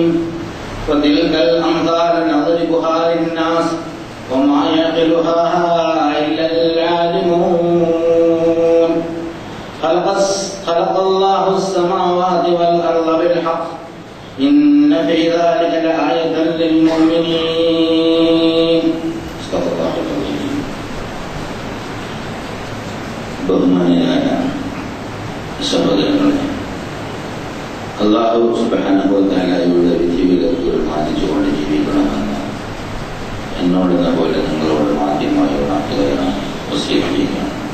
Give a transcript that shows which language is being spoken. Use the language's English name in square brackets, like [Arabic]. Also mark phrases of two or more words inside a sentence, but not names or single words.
[Arabic] وتلك الأمثال نضربها للناس وما يعقلها إلا العالمون. خلق الله السماوات والأرض بالحق إن في ذلك لآية للمؤمنين. صدق الله العظيم. [Malayalam] ബഹുമാന്യനായ സഹോദരങ്ങളെ, അല്ലാഹു [Arabic] سبحانه وتعالى [Malayalam] വിധിവിലക്കുകൾ മാനിച്ചുകൊണ്ട് ജീവിക്കണമെന്ന് എന്നോടെന്ന പോലെ നിങ്ങളോട് ആദ്യമായി ഉണർത്തുകയാണ്, വസിയത്തുകയാണ്.